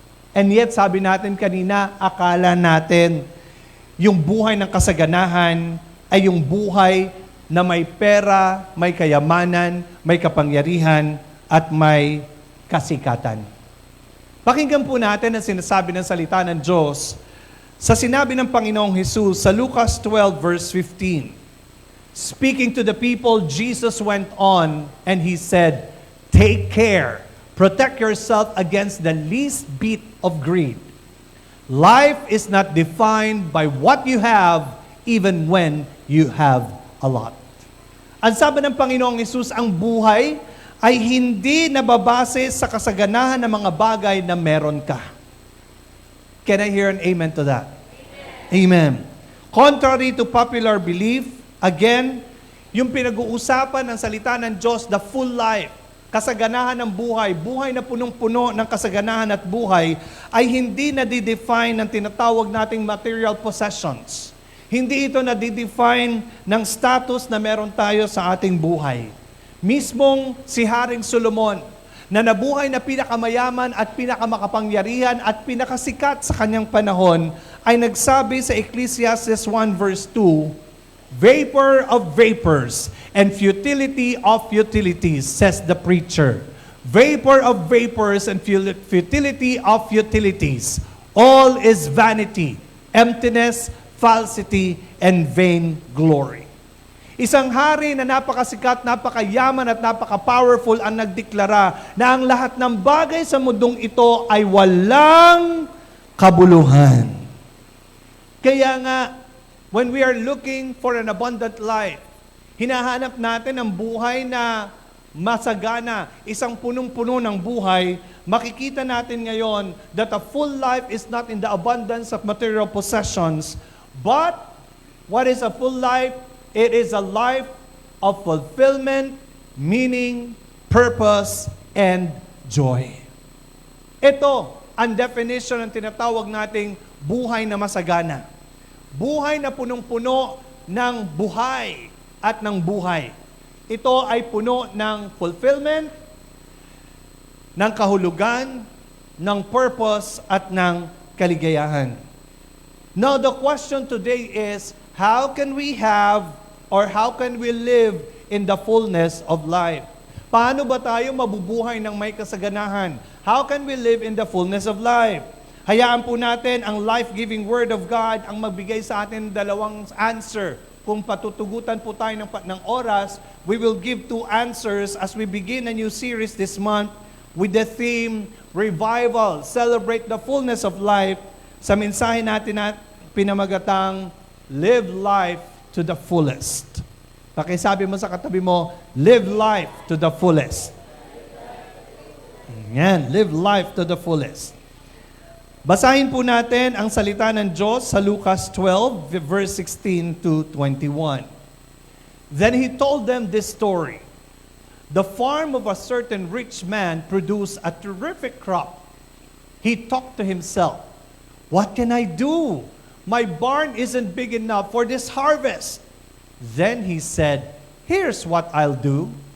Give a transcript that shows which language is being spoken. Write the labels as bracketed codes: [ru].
[en] And yet, [tl] sabi natin kanina, akala natin, yung buhay ng kasaganahan ay yung buhay na may pera, may kayamanan, may kapangyarihan, at may kasikatan. Pakinggan po natin ang sinasabi ng salita ng Diyos sa sinabi ng Panginoong Jesus sa Lucas 12 verse 15. [en] Speaking to the people, Jesus went on and He said, "Take care, protect yourself against the least bit of greed. Life is not defined by what you have, even when you have a lot." [tl] Ang sabi ng Panginoong Jesus, ang buhay ay hindi nababase sa kasaganahan ng mga bagay na meron ka. [en] Can I hear an amen to that? Amen. Contrary to popular belief, again, [tl] yung pinag-uusapan ng salita ng Diyos, [en] the full life, [tl] kasaganahan ng buhay, buhay na punong-puno ng kasaganahan at buhay, ay hindi nadidefine ng tinatawag nating [en] material possessions. [tl] Hindi ito nadidefine ng status na meron tayo sa ating buhay. Mismong si Haring Solomon, na nabuhay na pinakamayaman at pinakamakapangyarihan at pinakasikat sa kanyang panahon, ay nagsabi sa Ecclesiastes 1 verse 2, [en] "Vapor of vapors and futility of futilities," says the preacher. Vapor of vapors and futility of futilities. All is vanity, emptiness, falsity, and vain glory. [tl] Isang hari na napakasikat, napakayaman at napaka-powerful ang nagdeklara na ang lahat ng bagay sa mundong ito ay walang kabuluhan. Kaya nga, [en] when we are looking for an abundant life, [tl] hinahanap natin ang buhay na masagana, isang punong-puno ng buhay. Makikita natin ngayon [en] that a full life is not in the abundance of material possessions, but what is a full life? It is a life of fulfillment, meaning, purpose, and joy. [tl] Ito ang definition ng tinatawag nating buhay na masagana. Buhay na punong-puno ng buhay at ng buhay. Ito ay puno ng fulfillment, ng kahulugan, ng purpose, at ng kaligayahan. [en] Now, the question today is, how can we have or how can we live in the fullness of life? [tl] Paano ba tayo mabubuhay ng may kasaganahan? [en] How can we live in the fullness of life? [tl] Hayaan po natin ang [en] life-giving Word of God [tl] ang magbigay sa atin dalawang answer. Kung patutugutan po tayo ng oras, [en] we will give 2 answers as we begin a new series this month with the theme, Revival, Celebrate the Fullness of Life, [tl] sa mensahe natin na pinamagatang, [en] Live life to the fullest. [tl] Pakisabi mo sa katabi mo, [en] live life to the fullest. Yan, live life to the fullest. [tl] Basahin po natin ang salita ng Diyos sa Lucas 12, verse 16 to 21. [en] Then he told them this story. The farm of a certain rich man produced a terrific crop. He talked to himself, "What can I do? My barn isn't big enough for this harvest." Then he said, "Here's what I'll do.